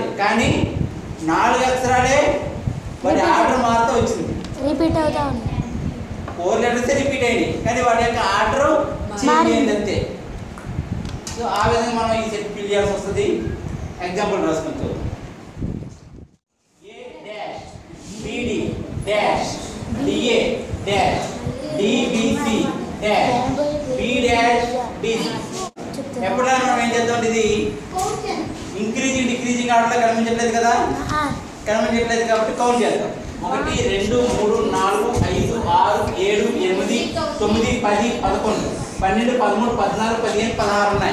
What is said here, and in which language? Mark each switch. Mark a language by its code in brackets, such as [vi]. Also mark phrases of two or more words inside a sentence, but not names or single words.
[te] కానీ 4 అక్షరాలే వాటి ఆర్డర్ మారుతూ వచ్చింది. రిపీట్ అవుతా ఉంది. 4 [en] letters repeat [te] అయ్యింది, కానీ వాటి యొక్క [en] order change [te] అయింది అంతే. సో ఆ విధంగా మనం ఈ [en] set fill [te] చేయాల్సి వస్తుంది. ఎగ్జాంపుల్ రాసుకుంటూ [en] BD dash DA dash DBC dash B dash DC. [te] ఎప్పుడైనా మనం ఏం చేద్దాం, ఇది [en] increasing decreasing [te] ఆర్డర్లో కనిపించట్లేదు కదా, కనిపించట్లేదు కాబట్టి కౌంట్ చేద్దాం. 1 2 3 4 5 6 7 8 9 10 11 12 13 14 15 16 ఉన్నాయి.